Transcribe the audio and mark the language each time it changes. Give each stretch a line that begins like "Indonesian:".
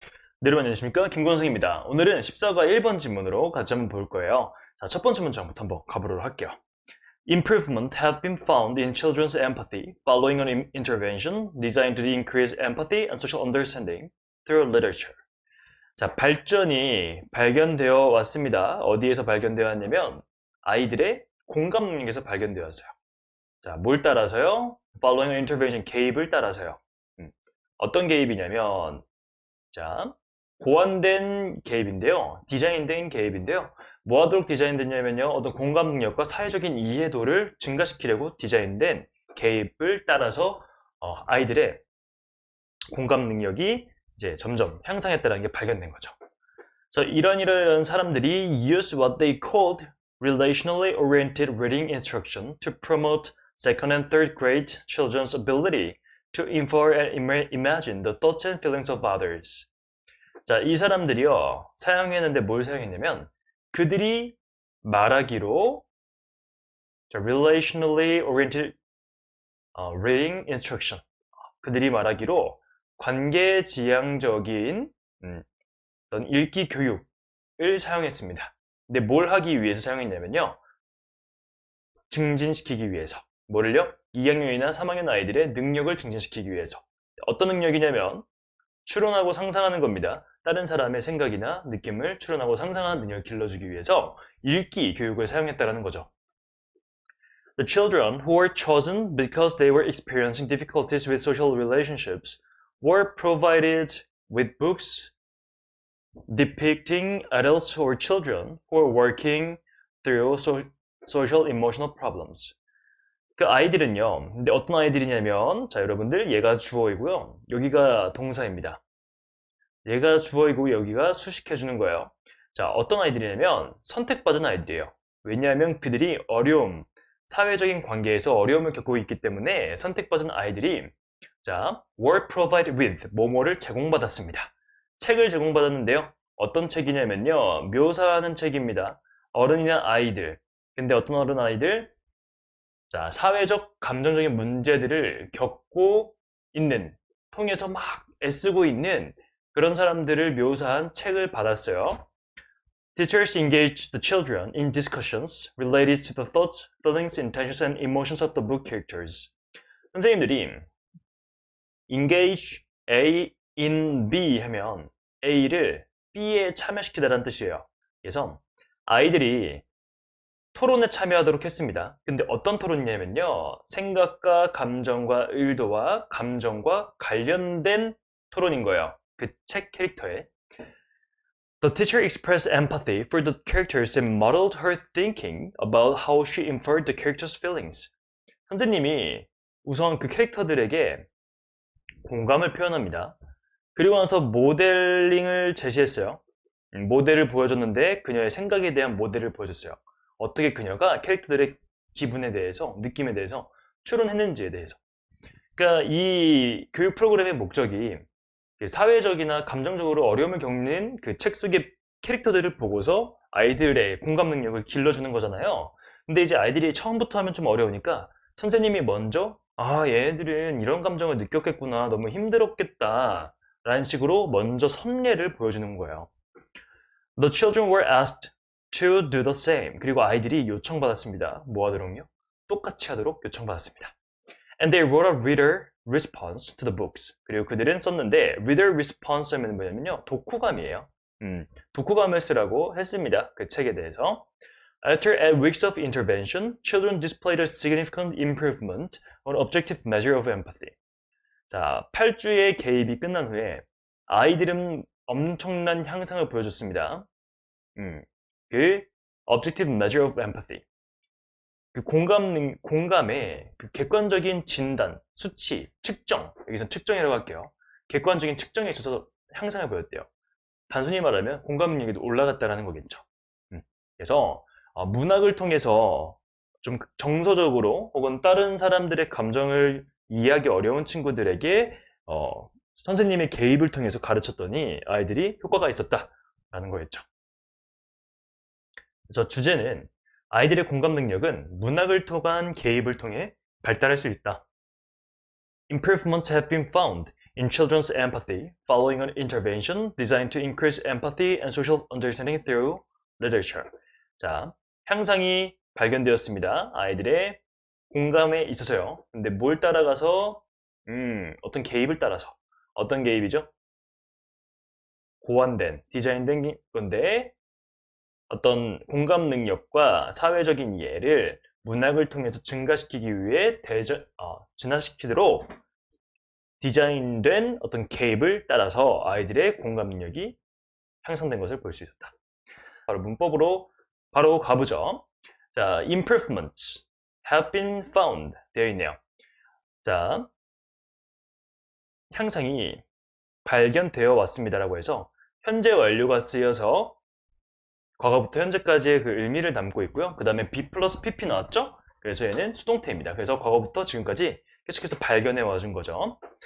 Korean: 네, 여러분 안녕하십니까? 김권성입니다. 오늘은 14과 1번 지문으로 같이 한번 볼 거예요. 자, 첫 번째 문장부터 한번 가보도록 할게요.
English: Improvement have been found in children's empathy following an intervention designed to increase empathy and social understanding through literature.
Korean: 자, 발전이 발견되어 왔습니다. 어디에서 발견되어 왔냐면 아이들의 공감 능력에서 발견되었어요. 자, 뭘 따라서요?
English: Following an intervention,
Korean: 개입을 따라서요. 어떤 개입이냐면 자, 고안된 개입인데요. 디자인된 개입인데요. 뭐 하도록 디자인됐냐면요. 어떤 공감 능력과 사회적인 이해도를 증가시키려고 디자인된 개입을 따라서 아이들의 공감 능력이 이제 점점 향상했다는 게 발견된 거죠. 그래서 이런 사람들이
English: use what they called relationally oriented reading instruction to promote second and third grade children's ability to infer and imagine the thoughts and feelings of others.
Korean: 자, 이 사람들이요, 사용했는데 뭘 사용했냐면, 그들이 말하기로, 자,
English: relationally oriented reading instruction.
Korean: 그들이 말하기로 관계지향적인 어떤 읽기 교육을 사용했습니다. 근데 뭘 하기 위해서 사용했냐면요, 증진시키기 위해서. 뭐를요? 2학년이나 3학년 아이들의 능력을 증진시키기 위해서. 어떤 능력이냐면, 추론하고 상상하는 겁니다. 다른 사람의 생각이나 느낌을 추론하고 상상하는 능력을 길러주기 위해서 읽기 교육을 사용했다는 거죠.
English: The children who were chosen because they were experiencing difficulties with social relationships were provided with books depicting adults or children who were working through social emotional problems.
Korean: 그 아이들은요, 근데 어떤 아이들이냐면, 자, 여러분들, 얘가 주어이고요, 여기가 동사입니다. 얘가 주어이고 여기가 수식해주는 거예요. 자, 어떤 아이들이냐면 선택받은 아이들이에요. 왜냐하면 그들이 어려움, 사회적인 관계에서 어려움을 겪고 있기 때문에 선택받은 아이들이 자,
English: were provided with
Korean: 뭐뭐를 제공받았습니다. 책을 제공받았는데요. 어떤 책이냐면요. 묘사하는 책입니다. 어른이나 아이들. 근데 어떤 어른 아이들? 자, 사회적 감정적인 문제들을 겪고 있는, 통해서 막 애쓰고 있는 그런 사람들을 묘사한 책을 받았어요.
English: Teachers engaged the children in discussions related to the thoughts, feelings, intentions, and emotions of the book characters.
Korean: 선생님들이
English: engage A in B
Korean: 하면 A를 B에 참여시키다라는 뜻이에요. 그래서 아이들이 토론에 참여하도록 했습니다. 근데 어떤 토론이냐면요. 생각과 감정과 의도와 감정과 관련된 토론인 거예요. 그 책 캐릭터에.
English: The teacher expressed empathy for the characters and modeled her thinking about how she inferred the characters' feelings.
Korean: 선생님이 우선 그 캐릭터들에게 공감을 표현합니다. 그리고 나서 모델링을 제시했어요. 모델을 보여줬는데 그녀의 생각에 대한 모델을 보여줬어요. 어떻게 그녀가 캐릭터들의 기분에 대해서, 느낌에 대해서 추론했는지에 대해서. 그러니까 이 교육 프로그램의 목적이 사회적이나 감정적으로 어려움을 겪는 그 책 속의 캐릭터들을 보고서 아이들의 공감 능력을 길러주는 거잖아요. 근데 이제 아이들이 처음부터 하면 좀 어려우니까 선생님이 먼저 얘네들은 이런 감정을 느꼈겠구나, 너무 힘들었겠다 라는 식으로 먼저 선례를 보여주는 거예요.
English: The children were asked to do the same.
Korean: 그리고 아이들이 요청받았습니다. 뭐 하도록요? 똑같이 하도록 요청받았습니다.
English: And they wrote a reader response to the books.
Korean: 그리고 그들은 썼는데
English: reader response
Korean: 하면 뭐냐면요. 독후감이에요. 독후감을 쓰라고 했습니다. 그 책에 대해서.
English: After 8 weeks of intervention, children displayed a significant improvement on objective measure of empathy.
Korean: 자, 8주의 개입이 끝난 후에 아이들은 엄청난 향상을 보여줬습니다. 그
English: objective measure of empathy.
Korean: 그 공감의 그 객관적인 진단, 수치, 측정, 여기서 측정이라고 할게요. 객관적인 측정에 있어서 향상을 보였대요. 단순히 말하면 공감 능력이 올라갔다라는 거겠죠. 그래서 문학을 통해서 좀 정서적으로 혹은 다른 사람들의 감정을 이해하기 어려운 친구들에게 선생님의 개입을 통해서 가르쳤더니 아이들이 효과가 있었다라는 거였죠. 그래서 주제는 아이들의 공감 능력은 문학을 통한 개입을 통해 발달할 수 있다.
English: Improvements have been found in children's empathy following an intervention designed to increase empathy and social understanding through literature.
Korean: 자, 향상이 발견되었습니다. 아이들의 공감에 있어서요. 근데 뭘 따라가서 어떤 개입을 따라서 어떤 개입이죠? 고안된, 디자인된 건데 어떤 공감 능력과 사회적인 이해를 문학을 통해서 증가시키기 위해 진화시키도록 디자인된 어떤 개입을 따라서 아이들의 공감 능력이 향상된 것을 볼 수 있었다. 바로 문법으로 바로 가보죠. 자,
English: improvements have been found
Korean: 되어 있네요. 자, 향상이 발견되어 왔습니다라고 해서 현재 완료가 쓰여서 과거부터 현재까지의 그 의미를 담고 있고요. 그 다음에 B 플러스 PP 나왔죠? 그래서 얘는 수동태입니다. 그래서 과거부터 지금까지 계속해서 발견해 와준 거죠.